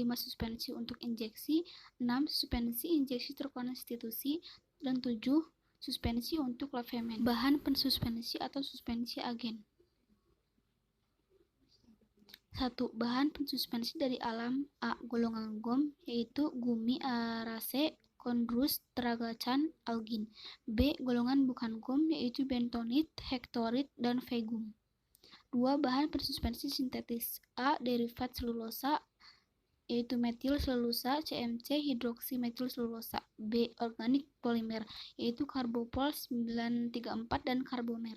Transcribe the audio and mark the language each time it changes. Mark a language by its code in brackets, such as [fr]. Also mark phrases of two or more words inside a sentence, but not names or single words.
[id] Suspensi untuk injeksi. 6. Suspensi injeksi terkonstitusi. Dan 7. Suspensi untuk lavement. Bahan pensuspensi atau suspensi agen. 1. Bahan pensuspensi dari alam. A. Golongan gum, yaitu gummi, arase, chondrus, tragacan, algin. B. Golongan bukan gum, yaitu bentonit, hektorit, dan vegum. 2. Bahan pensuspensi sintetis. A. Derivat selulosa, yaitu metil selulosa, CMC, hidroksimetil selulosa. B. Organik polimer, yaitu karbopol 934 dan karbomer.